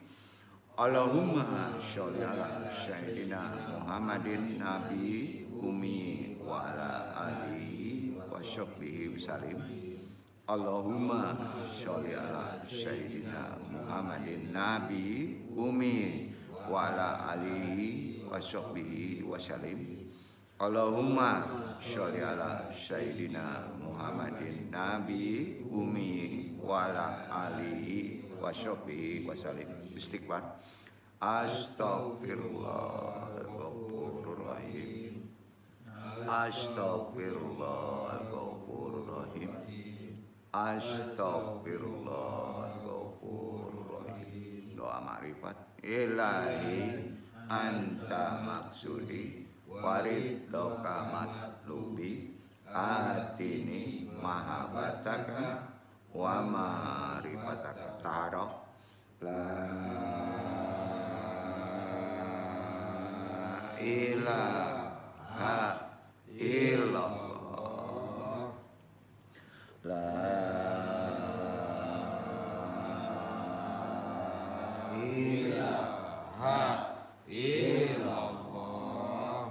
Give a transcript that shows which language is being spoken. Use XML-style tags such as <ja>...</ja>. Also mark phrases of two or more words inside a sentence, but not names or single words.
<ar>اللهم صل على سيدنا محمد النبي الأمي وعلى آله وصحبه وسلم. اللهم صل على سيدنا محمد النبي الأمي وعلى آله وصحبه وسلم. اللهم صل على سيدنا محمد النبي الأمي وعلى آله وصحبه وسلم. Istighfar. أستغفر الله العظيم. أستغفر الله العظيم. أستغفر الله العظيم.</ar> <id>Doa ma'rifat.</id> <ar>إلهي أنت مقصودي ورضاك مطلوبي أعطني محبتك ومعرفتك. Taharah. لا إله إلا الله. لا إله إلا الله.</ar>